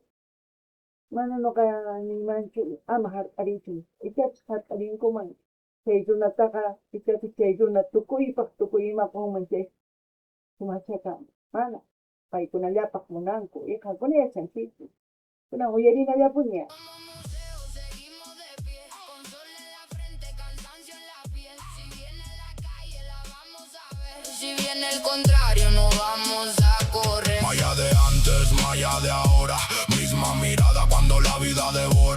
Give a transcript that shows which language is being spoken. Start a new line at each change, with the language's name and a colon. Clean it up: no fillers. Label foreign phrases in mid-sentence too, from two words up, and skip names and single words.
Quechua: Mana ñuqa nimanchu ama hark'arichun, itapis hark'arinkuman chay runataqa, itapis chay runa tukuypaq tukuy imakunman chay sumachaqa mana, paykunallapaq munanku, y qankuna yachanchikku. Kunan uyarinallapuni.
Spanish: museos seguimos de pie, con sol en la frente, cansancio en la piel. Si viene la calle la vamos a ver, si viene el contrario no vamos a correr. Maya de antes, maya de ahora, misma mirada cuando la vida devora.